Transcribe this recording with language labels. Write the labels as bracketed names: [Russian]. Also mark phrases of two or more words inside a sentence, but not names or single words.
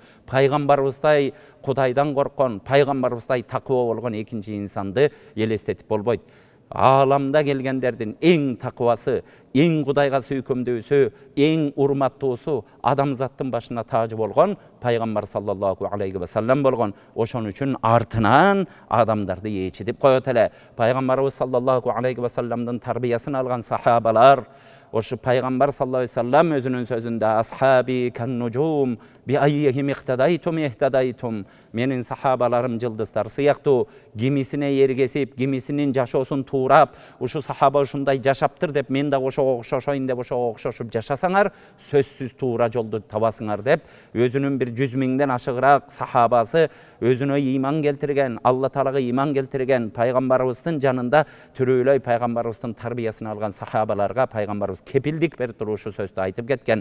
[Kyrgyz] Пайгамбарыбыздай Кудайдан корккон, пайгамбарыбыздай такыба болгон экинчи инсанды элестетип болбойт. Аламда келгендердин эң такыбасы, эң Кудайга сүйкөмдүүсү, эң урматтуусу адамзаттын башына таажы болгон пайгамбар [Arabic] صلى الله عليه وسلم [Kyrgyz] болгон. Ошон үчүн артынан адамдарды ээчитип коет эле. Пайгамбарыбыз [Arabic] صلى الله عليه وسلم [Kyrgyz] тарбиясын алган сахабалар, ошо пайгамбар [Arabic] صلى الله عليه وسلم [Kyrgyz] өзүнүн сөзүндө [Arabic] أصحابي كالنجوم بـ أيهم اهتديتم اهتديتم, [Kyrgyz] менин сахабаларым жылдыздар сыяктуу, кимисине эргесип, кимисинин жашоосун туурап, ушу сахаба ушундай жашаптыр деп мен да ошого окшошойн деп ошого окшошуп жашасаңар, сөзсүз туура жолду табасыңар деп, өзүнүн бир 100 миңден ашыгыраак сахабасы, өзүнө иман келтирген, Алла Таалага иман келтирген, пайгамбарыбыздын жанында төрөлөй пайгамбарыбыздын тарбиясын алган сахабаларга пайгамбарыбыз кепилдик берип туруп ушу сөздү айтып кеткен.